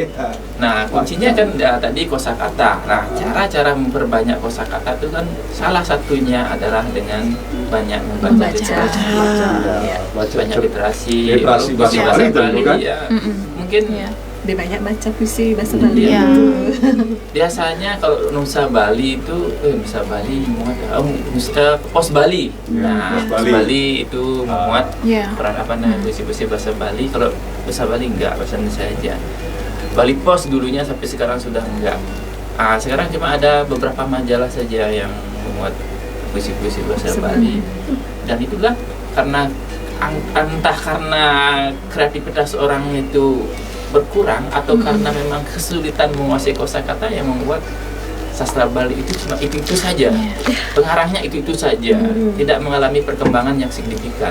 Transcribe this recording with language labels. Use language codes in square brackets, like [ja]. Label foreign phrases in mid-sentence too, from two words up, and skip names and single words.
[id] Nah, kuncinya kan tadi kosakata. Nah, cara memperbanyak kosakata itu kan salah satunya adalah dengan banyak membaca literasi. Banyak literasi bahasa Bali tentu kan. Ya. Mungkin lebih banyak baca puisi bahasa Bali. Biasanya kalau nusa Bali itu nusa Bali muat pos Bali. Nah, pos Bali itu muat peran apa namanya puisi-puisi bahasa Bali. Kalau bahasa Bali enggak, bahasa Indonesia aja. Bali Pos dulunya sampai sekarang sudah enggak. Sekarang cuma ada beberapa majalah saja yang memuat puisi-puisi bahasa Bali. Dan itulah karena entah karena kreativitas orang itu berkurang atau karena memang kesulitan menguasai kosakata yang membuat sastra Bali itu cuma itu saja, pengarangnya itu saja, tidak mengalami perkembangan yang signifikan.